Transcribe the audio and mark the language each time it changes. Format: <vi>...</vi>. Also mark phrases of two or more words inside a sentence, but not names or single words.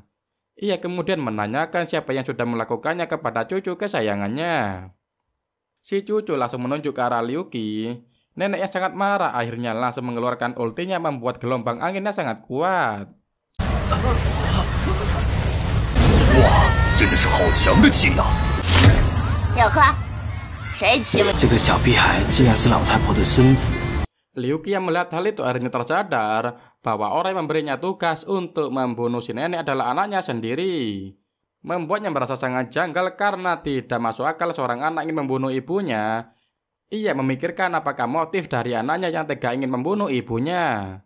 <id>Ia kemudian menanyakan siapa yang sudah melakukannya kepada cucu kesayangannya. Si cucu langsung menunjuk ke arah Liu Qi. Nenek yang sangat marah akhirnya langsung mengeluarkan ultinya membuat gelombang anginnya sangat kuat. Wah,</id> <zh>真的是好强的气呀！小贺，谁欺负你？这个小屁孩竟然是老太婆的孙子。</zh> <id>Liu Qi yang melihat hal itu akhirnya tersadar bahwa orang yang memberinya tugas untuk membunuh si nenek adalah anaknya sendiri. Membuatnya merasa sangat janggal karena tidak masuk akal seorang anak ingin membunuh ibunya. Ia memikirkan apakah motif dari anaknya yang tega ingin membunuh ibunya.</id>